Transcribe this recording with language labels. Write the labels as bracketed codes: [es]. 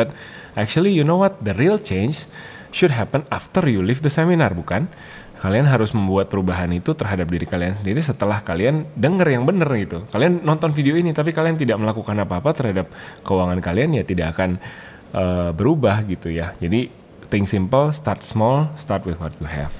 [en] But actually you know what, the real change should happen after you leave the seminar, bukan? [id] Kalian harus membuat perubahan itu terhadap diri kalian sendiri setelah kalian denger yang bener gitu. Kalian nonton video ini tapi kalian tidak melakukan apa-apa terhadap keuangan kalian, ya tidak akan berubah gitu ya. [en] Jadi think simple, start small, start with what you have.